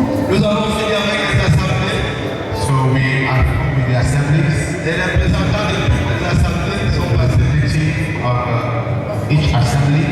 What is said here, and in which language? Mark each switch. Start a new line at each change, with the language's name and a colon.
French: Nous allons finir avec les assemblées.
English: So we are with the assemblies.
French: Les représentants de toutes les assemblées sont passés.
English: The chief of each assembly.